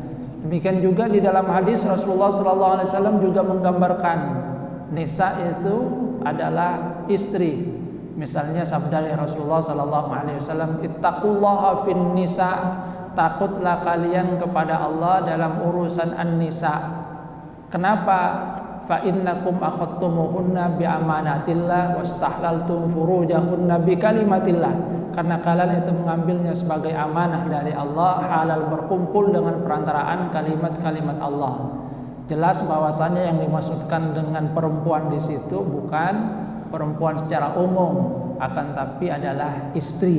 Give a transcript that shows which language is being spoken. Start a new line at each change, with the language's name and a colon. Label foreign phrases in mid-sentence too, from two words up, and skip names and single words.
Indonesian: Demikian juga di dalam hadis Rasulullah SAW juga menggambarkan nisa itu adalah istri. Misalnya sabda dari Rasulullah SAW,
Arabic: اتقوا الله في النساء,
Indonesian: takutlah kalian kepada Allah dalam urusan an-nisa. Kenapa?
Arabic: فإنكم أخذتموهن بأمانة الله واستحللتم فروجهن بكلمة الله.
Indonesian: Karena kalian itu mengambilnya sebagai amanah dari Allah, halal berkumpul dengan perantaraan kalimat-kalimat Allah. Jelas bahwasanya yang dimaksudkan dengan perempuan di situ bukan perempuan secara umum, akan tapi adalah istri.